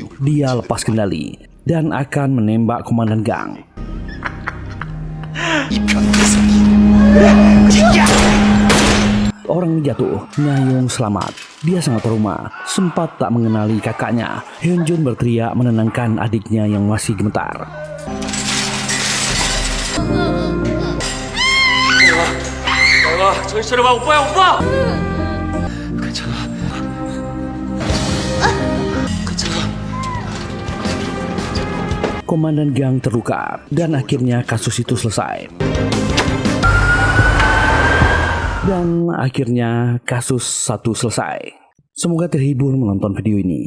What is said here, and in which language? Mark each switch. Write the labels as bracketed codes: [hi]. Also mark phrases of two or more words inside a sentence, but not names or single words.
[id] Dia lepas kendali dan akan menembak komandan gang. Orang jatuh, Nayong selamat. Dia sangat trauma, sempat tak mengenali kakaknya. Hyun-jun berteriak menenangkan adiknya yang masih gemetar. [ko] 정신 차려봐, 오빠야, 오빠! [id] Komandan gang terluka dan akhirnya kasus itu selesai. Dan akhirnya kasus satu selesai. Semoga terhibur menonton video ini.